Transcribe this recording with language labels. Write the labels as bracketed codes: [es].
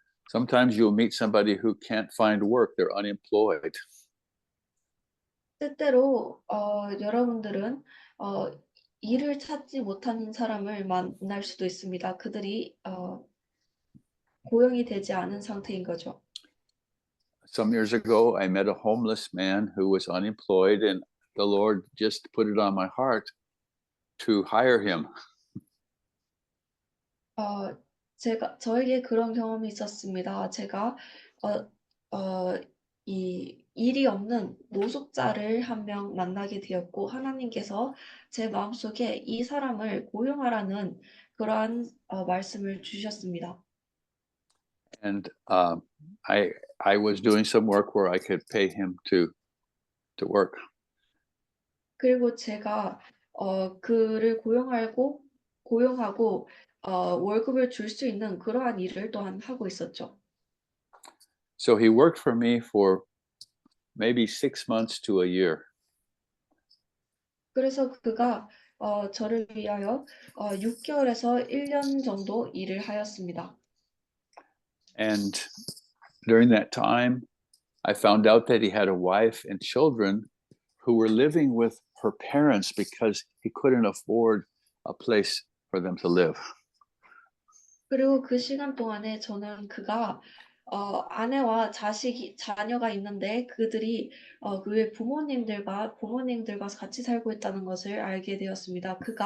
[en] Sometimes you'll meet somebody who can't find work, they're unemployed. [ko] 때때로 여러분들은 일을 찾지 못하는 사람을 만날 수도 있습니다. 그들이 고용이 되지 않은 상태인 거죠. [en] Some years ago, I met a homeless man who was unemployed, and the Lord just put it on my heart to hire him. [ko] 저에게 그런 경험이 있었습니다. 제가 이 일이 없는 노숙자를 한 명 만나게 되었고 하나님께서 제 마음속에 이 사람을 고용하라는 그러한 말씀을 주셨습니다. [en] And I was doing some work where I could pay him to work. [ko] 그리고 제가 그를 고용하고 월급을 줄 수 있는 그러한 일을 또한 하고 있었죠. [en] So he worked for me for maybe 6 months to a year. [ko] 그래서 그가 저를 위하여 6개월에서 1년 정도 일을 하였습니다. [en] And during that time, I found out that he had a wife and children who were living with her parents because he couldn't afford a place for them to live. [ko] 그리고 그 시간 동안에 저는 그가 아내와 자녀가 있는데 그들이 그의 부모님들과 같이 살고 있다는 것을 알게 되었습니다.